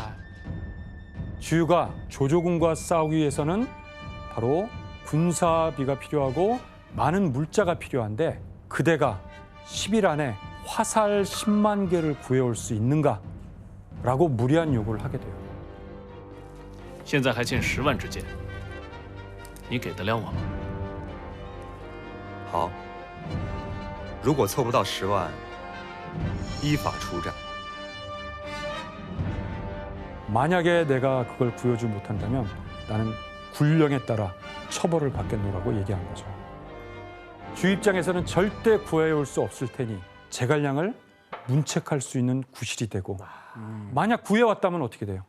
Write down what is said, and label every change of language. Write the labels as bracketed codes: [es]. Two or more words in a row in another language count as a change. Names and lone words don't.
[ko] 주유가 조조군과 싸우기 위해서는 바로 군사비가 필요하고 많은 물자가 필요한데 그대가 10일 안에 화살 10만 개를 구해올 수 있는가라고 무리한 요구를 하게 돼요. [zh] 现在还欠10万支箭，你给得了我吗？好，如果凑不到10万，依法处斩。 [ko] 만약에 내가 그걸 구해주지 못한다면 나는 군령에 따라 처벌을 받겠노라고 얘기한 거죠. 주유 입장에서는 절대 구해올 수 없을 테니 제갈량을 문책할 수 있는 구실이 되고 만약 구해왔다면 어떻게 돼요?